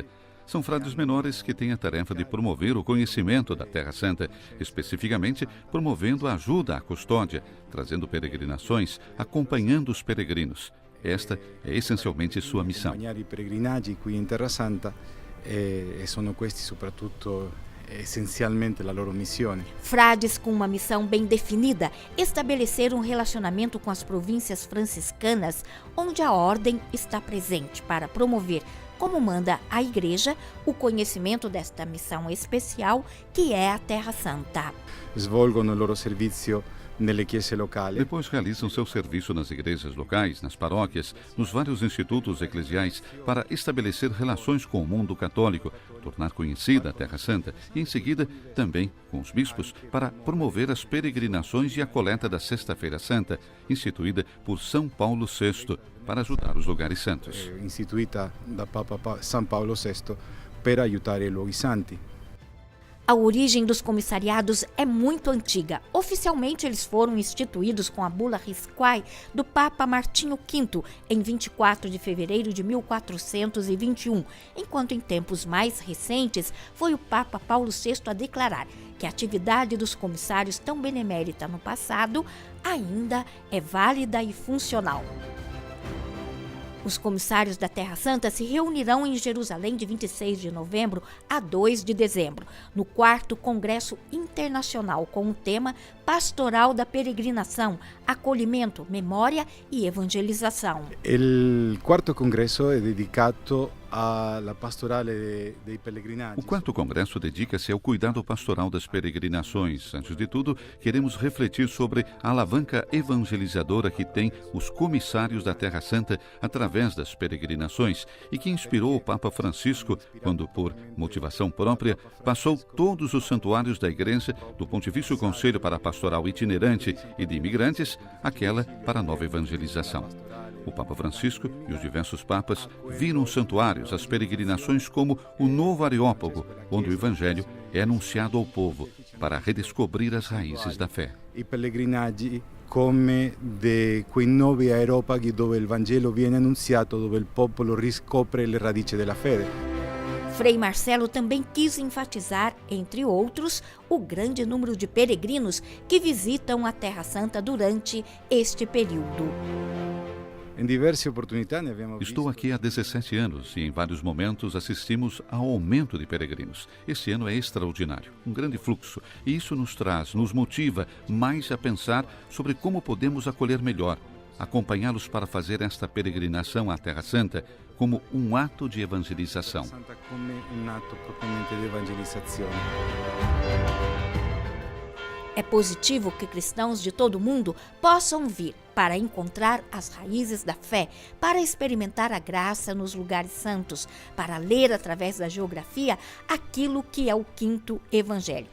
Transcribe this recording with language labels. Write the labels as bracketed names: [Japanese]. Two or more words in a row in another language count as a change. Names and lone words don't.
[Portuguese] São frades menores que têm a tarefa de promover o conhecimento da Terra Santa, especificamente promovendo a ajuda à custódia, trazendo peregrinações, acompanhando os peregrinos. Esta é essencialmente sua missão. [Italian] Essencialmente la loro missione. [Portuguese] Frades com uma missão bem definida, estabelecer um relacionamento com as províncias franciscanas, onde a ordem está presente para promover, como manda a Igreja, o conhecimento desta missão especial que é a Terra Santa. [Italian] Svolgono il loro servizio nelle chiese locali. [Portuguese] Depois realizam seu serviço nas igrejas locais, nas paróquias, nos vários institutos eclesiais para estabelecer relações com o mundo católico, tornar conhecida a Terra Santa e, em seguida, também com os bispos para promover as peregrinações e a coleta da Sexta-feira Santa, instituída por São Paulo VI, para ajudar os lugares santos. [Italian] Instituita da Papa São Paulo VI per aiutare i luoghi santi. [Portuguese] A origem dos comissariados é muito antiga. Oficialmente, eles foram instituídos com a bula Risquai do Papa Martinho V em 24 de fevereiro de 1421, enquanto em tempos mais recentes foi o Papa Paulo VI a declarar que a atividade dos comissários tão benemérita no passado ainda é válida e funcional. Os comissários da Terra Santa se reunirão em Jerusalém de 26 de novembro a 2 de dezembro, no 4º Congresso Internacional com o tema Pastoral da Peregrinação, Acolhimento, Memória e Evangelização. [Italian] Il quarto congresso è dedicato alla pastorale dei pellegrinaggi. [Portuguese] O 4º Congresso dedica-se ao cuidado pastoral das peregrinações. Antes de tudo, queremos refletir sobre a alavanca evangelizadora que tem os comissários da Terra Santa através das peregrinações e que inspirou o Papa Francisco quando, por motivação própria, passou todos os santuários da Igreja, do Pontifício Conselho para a Pastoral Itinerante e de Imigrantes, àquela para a nova evangelização. O Papa Francisco e os diversos papas viram os santuários, as peregrinações como o novo Areópago, onde o Evangelho é anunciado ao povo para redescobrir as raízes da fé. [Italian] I pellegrinaggi come quei nuovi aeropaghi dove il Vangelo viene annunziato, dove il popolo riscopre le radici della fede. [Portuguese] Frei Marcelo também quis enfatizar, entre outros, o grande número de peregrinos que visitam a Terra Santa durante este período. Em diversas oportunidades [Italian] abbiamo visto. [Portuguese] Estou aqui há 17 anos e em vários momentos assistimos ao aumento de peregrinos. Este ano é extraordinário, um grande fluxo, e isso nos motiva mais a pensar sobre como podemos acolher melhor, acompanhá-los para fazer esta peregrinação à Terra Santa como um ato de evangelização. [Italian] Come un atto propriamente di evangelizzazione. [Portuguese] É positivo que cristãos de todo o mundo possam vir para encontrar as raízes da fé, para experimentar a graça nos lugares santos, para ler através da geografia aquilo que é o 5º Evangelho.